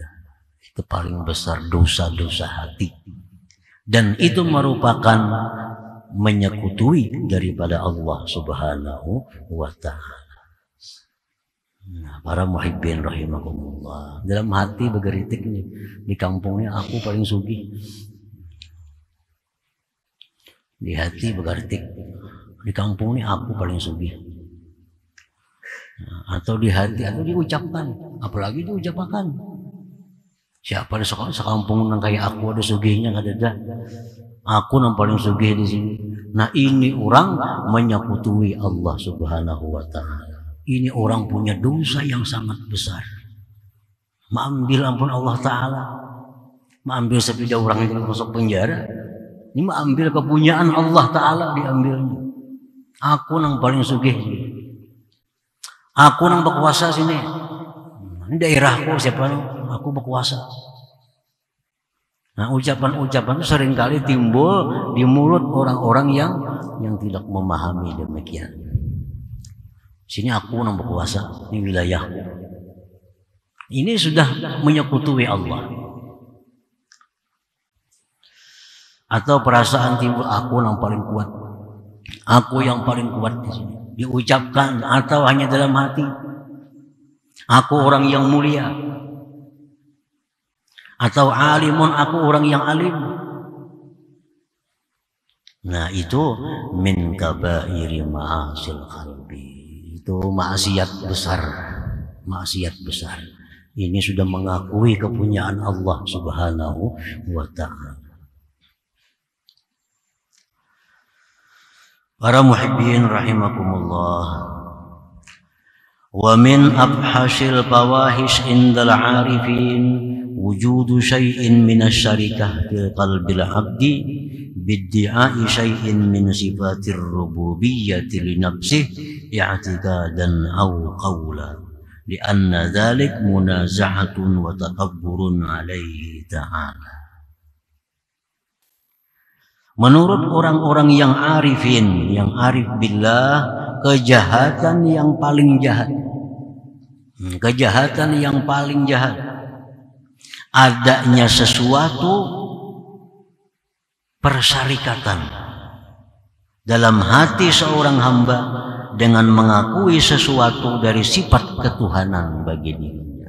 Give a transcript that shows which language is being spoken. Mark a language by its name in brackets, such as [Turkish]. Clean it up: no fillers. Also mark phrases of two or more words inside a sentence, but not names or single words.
[Indonesian] Itu paling besar dosa-dosa hati, dan itu merupakan menyekutui daripada Allah [Arabic] سبحانه وتعالى. [Banjar] Nah, para [Arabic] محبين رحمكم الله, [Banjar] dalam hati bergeritik nih, di kampungnya aku paling sugih, di hati bergeritik, di kampung ini aku paling sugih. [Indonesian] Nah, atau di hati, atau diucapkan, apalagi diucapkan. [Banjar] Siapa di sekampung nang kayak aku ada sugihnya, nggak ada. Aku nang paling sugih di sini. [Indonesian] Nah, ini orang menyekutui Allah [Arabic] سبحانه وتعالى. [Indonesian] Ini orang punya dosa yang sangat besar. Mengambil ampun Allah Ta'ala, mengambil sepeda orang itu masuk penjara. Ini mengambil kepunyaan Allah Ta'ala, diambilnya. [Banjar] Aku nang paling sugih. Aku nang berkuasa sini. [Indonesian] Ini daerahku, siapa nih? Aku berkuasa. Nah, ucapan-ucapan itu seringkali timbul di mulut orang-orang yang tidak memahami demikian. Sini aku yang berkuasa, ini wilayahku. Ini sudah menyekutui Allah. Atau perasaan timbul, aku yang paling kuat, aku yang paling kuat di sini. Diucapkan atau hanya dalam hati. Aku orang yang mulia. Atau alimun, aku orang yang alim. [Arabic] Nah, itu من كبائر معاصي القلب. [Indonesian] Itu maksiat besar. Maksiat besar. Ini sudah mengakui kepunyaan Allah [Arabic] سبحانه وتعالى. [Indonesian] Para [Arabic] محبين رحمكم الله. ومن أقبح الفواحش عند العارفين وجود شيء من الشركة في قلب العبد بادعاء شيء من صفات الربوبية لنفسه اعتقادا أو قولا لأن ذلك منازعة وتكبر عليه تعالى. [Indonesian] Menurut orang-orang yang arifin, yang [Arabic] عارف بالله, [Indonesian] kejahatan yang paling jahat, kejahatan yang paling jahat, adanya sesuatu persyarikatan dalam hati seorang hamba dengan mengakui sesuatu dari sifat ketuhanan bagi dirinya.